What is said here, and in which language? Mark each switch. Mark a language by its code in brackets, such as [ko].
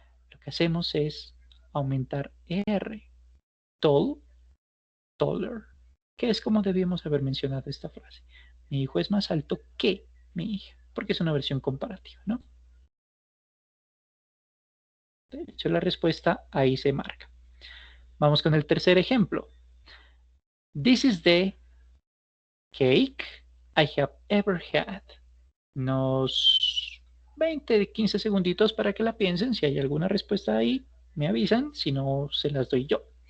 [es] Lo que hacemos es aumentar R. Tall, taller, que es como debíamos haber mencionado esta frase. Mi hijo es más alto que mi hija, porque es una versión comparativa, ¿no? De hecho, la respuesta ahí se marca. Vamos con el tercer ejemplo. [en] This is the cake I have ever had. [es] Unos 20, 15 segunditos para que la piensen. Si hay alguna respuesta ahí, me avisan. Si no, se las doy yo.